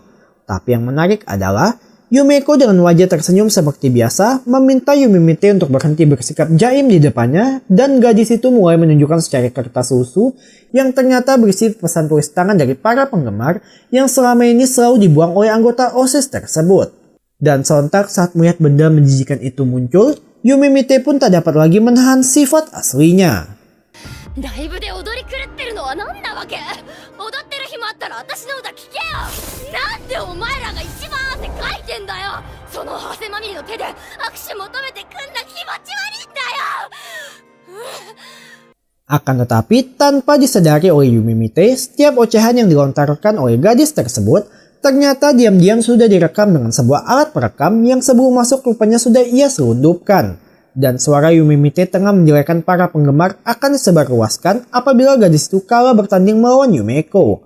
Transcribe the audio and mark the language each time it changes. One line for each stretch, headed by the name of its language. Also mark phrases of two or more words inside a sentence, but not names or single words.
Indonesian: Tapi yang menarik adalah, Yumeko dengan wajah tersenyum seperti biasa meminta Yumemite untuk berhenti bersikap jaim di depannya, dan gadis itu mulai menunjukkan secari kertas susu yang ternyata berisi pesan tulis tangan dari para penggemar yang selama ini selalu dibuang oleh anggota OSIS tersebut. Dan sontak saat melihat benda menjijikan itu muncul, Yumemite pun tak dapat lagi menahan sifat aslinya.
Japanese: ライブで踊り狂ってるのは何なわけ？踊ってる暇あったら私の歌聴けよ。なんでお前らが一番汗かいてんだよ。その汗まみれの手で握手求めてくんな気持ち悪いんだよ。
Indonesian: Akan tetapi tanpa disadari oleh Yumemite, setiap ocehan yang dilontarkan oleh gadis tersebut ternyata diam-diam sudah direkam dengan sebuah alat perekam yang sebelum masuk rupanya sudah ia selundupkan. Dan suara Yumemite tengah menjelekan para penggemar akan disebarluaskan apabila gadis itu kalah bertanding melawan Yumeko.